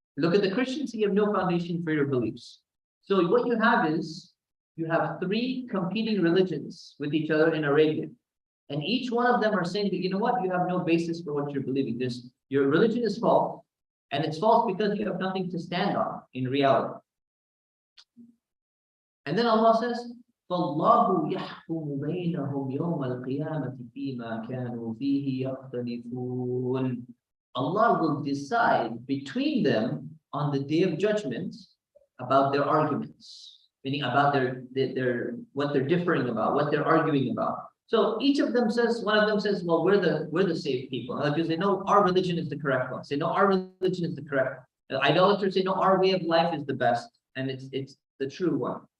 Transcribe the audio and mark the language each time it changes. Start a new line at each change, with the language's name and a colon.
English: Look at the Christians, you have no foundation for your beliefs. So what you have is, you have 3 competing religions with each other in Arabia. And each one of them are saying that, you know what? You have no basis for what you're believing. Your religion is false. And it's false because you have nothing to stand on in reality. And then Allah says,
Arabic: فَاللَّهُ يَحْكُمُ بَيْنَهُمْ يَوْمَ الْقِيَامَةِ فِيمَا كَانُوا فِيهِ يَخْتَلِفُونَ.
English: Allah will decide between them on the day of judgment about their arguments, meaning about their what they're differing about, what they're arguing about. So each of them says, one of them says, well, we're the saved people. Other people say, no, our religion is the correct one. Say, no, our religion is the correct one. The idolaters say, no, our way of life is the best, and it's the true one.